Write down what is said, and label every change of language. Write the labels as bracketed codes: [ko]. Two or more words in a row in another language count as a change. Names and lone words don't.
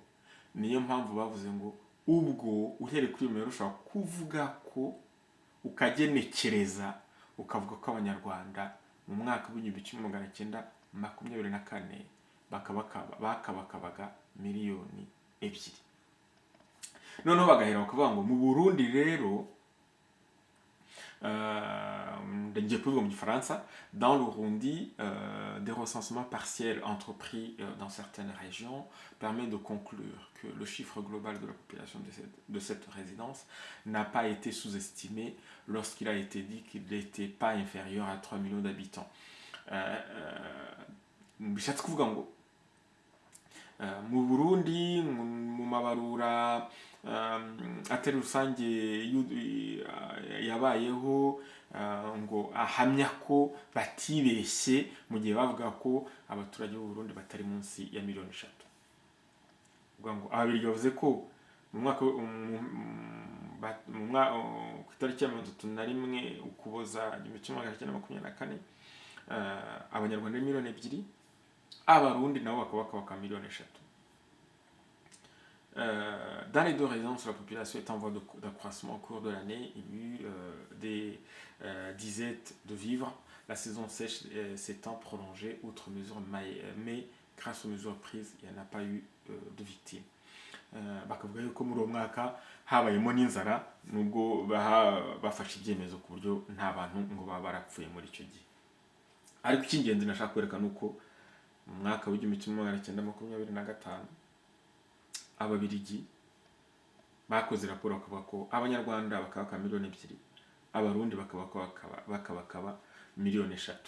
[rw] Niyo mpamvu bavuze ngo ubwo uhereye kuri iyo mibare ushobora kuvuga ko ukagenekereza ukavuga ko abanyarwanda mu mwaka w'1924 bakabakabaga miliyoni 2. Noneho bagahera bakavuga ngo mu Burundi rero [fr] dans le Burundi, des recensements partiels entrepris dans certaines régions permet de conclure que le chiffre global de la population de cette résidence n'a pas été sous-estimé lorsqu'il a été dit qu'il n'était pas inférieur à 3 millions d'habitants. [rw] Bishatse kuvuga ngo mu Burundi mu mabarura atari rusange yabayeho ngo ahamya ko batibeshye mu gihe bavuga ko abaturage b'u Burundi batari munsi ya miliyoni 3. Uvuga ngo ababiri bavuze ko mu mwaka ku itariki ya 31 Ukuboza 1924 abanyarwanda miliyoni 2, abarundi nabo bakaba miliyoni 3. [fr] Dans les deux régions, la population est en voie d'accroissement au cours de l'année. Il y a eu des disettes de vivres. La saison sèche s'étant prolongée, outre mesures, mais grâce aux mesures prises, il n'y en a pas eu de victimes. [rw] bakavuga yuko muri uwo mwaka habayemo n'inzara nubwo bafashe ibyemezo ku buryo nta bantu ngo baba barapfuye muri icyo gihe. Ariko icy'ingenzi nashaka kwerekana uko mu mwaka w'1925 Ababiligi bakoze raporo bakavuga ko Abanyarwanda bakaba miliyoni 2, Abarundi bakaba miliyoni 3.